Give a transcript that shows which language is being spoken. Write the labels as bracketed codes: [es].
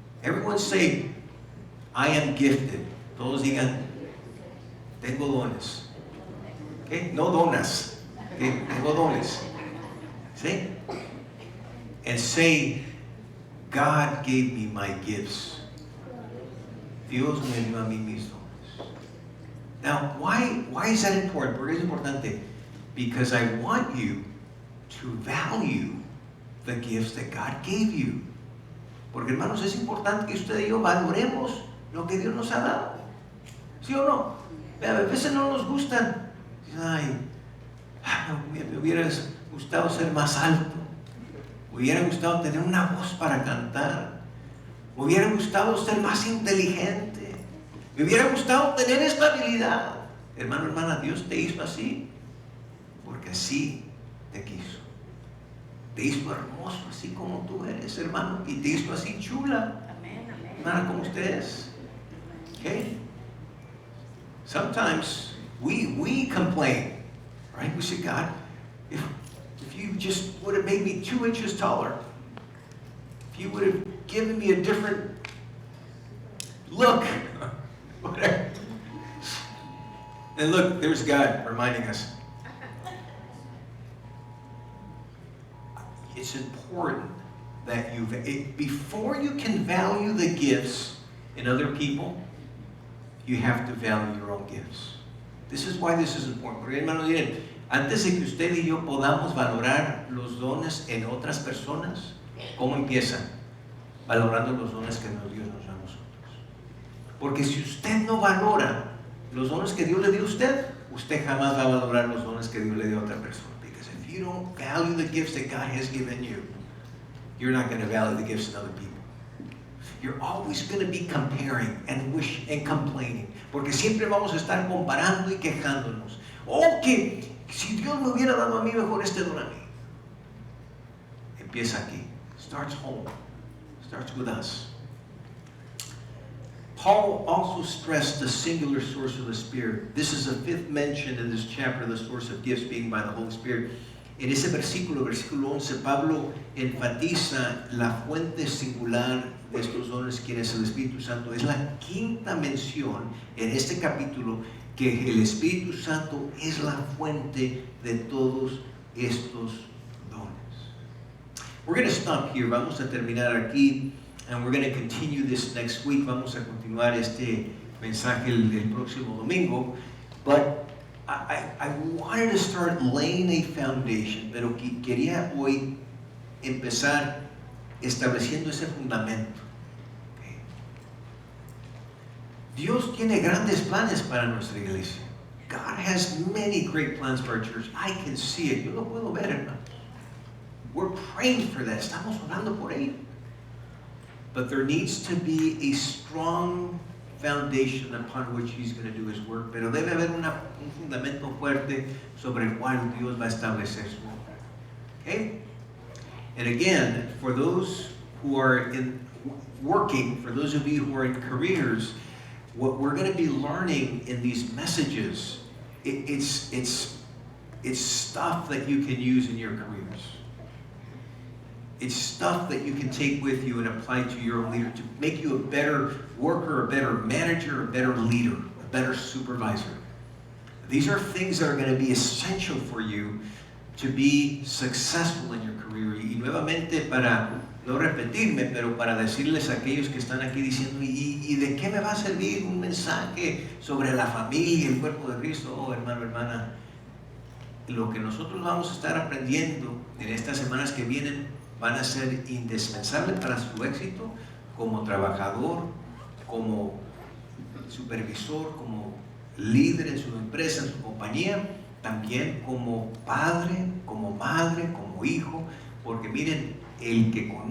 [en] Everyone say, I am gifted. [es] Todos digan, tengo dones. Okay? No donas. Okay? Tengo dones. [en] See? And say, God gave me my gifts. [es] Dios me dio a mí mis dones. [en] Now, why is that important? [es] Porque es importante. [en] Because I want you to value the gifts that God gave you. [es] Porque hermanos, es importante que usted y yo valoremos lo que Dios nos ha dado. ¿Sí o no? A veces no nos gustan. Ay, me hubiera gustado ser más alto. Me hubiera gustado tener una voz para cantar. Me hubiera gustado ser más inteligente. Me hubiera gustado tener esta habilidad. Hermano, hermana, Dios te hizo así porque así te quiso. Te hizo hermoso, así como tú eres, hermano, y te hizo así chula, hermana, como usted es. [en] Okay? Sometimes we complain, right? We say, God, if you just would have made me 2 inches taller, if you would have given me a different look, whatever. And look, there's God reminding us. It's important that before you can value the gifts in other people, you have to value your own gifts. This is why this is important. [es] Porque hermanos, miren, antes de que usted y yo podamos valorar los dones en otras personas, ¿cómo empiezan? Valorando los dones que Dios nos da a nosotros. Porque si usted no valora los dones que Dios le dio a usted, usted jamás va a valorar los dones que Dios le dio a otra persona. [en] If you don't value the gifts that God has given you, you're not going to value the gifts of other people. You're always going to be comparing and complaining. [es] Porque siempre vamos a estar comparando y quejándonos. Oh, que si Dios me hubiera dado a mí mejor este don a mí. Empieza aquí. [en] Starts home. Starts with us. Paul also stressed the singular source of the Spirit. This is a fifth mention in this chapter, the source of gifts being by the Holy Spirit. [es] En ese versículo 11, Pablo enfatiza la fuente singular de estos dones, quien es el Espíritu Santo. Es la quinta mención en este capítulo que el Espíritu Santo es la fuente de todos estos dones. [en] We're going to stop here. [es] Vamos a terminar aquí. [en] And we're going to continue this next week. [es] Vamos a continuar este mensaje el próximo domingo. [en] But I wanted to start laying a foundation, [es] pero quería hoy empezar estableciendo ese fundamento. [en] Okay. [es] Dios tiene grandes planes para nuestra iglesia. [en] God has many great plans for our church. I can see it. [es] Yo lo puedo ver, hermanos. [en] We're praying for that. [es] Estamos orando por ello. [en] But there needs to be a strong foundation upon which He's going to do His work. [es] Pero debe haber un fundamento fuerte sobre el cual Dios va a establecer su obra. [en] Okay? And again, for those who are working, for those of you who are in careers, what we're going to be learning in these messages, it's stuff that you can use in your careers. It's stuff that you can take with you and apply to your own leader to make you a better worker, a better manager, a better leader, a better supervisor. These are things that are going to be essential for you to be successful in your career. [es] Y nuevamente, para no repetirme, pero para decirles a aquellos que están aquí diciendo, ¿y de qué me va a servir un mensaje sobre la familia y el cuerpo de Cristo? Oh, hermano, hermana, lo que nosotros vamos a estar aprendiendo en estas semanas que vienen van a ser indispensables para su éxito como trabajador, como supervisor, como líder en su empresa, en su compañía, también como padre, como madre, como hijo, porque miren, el que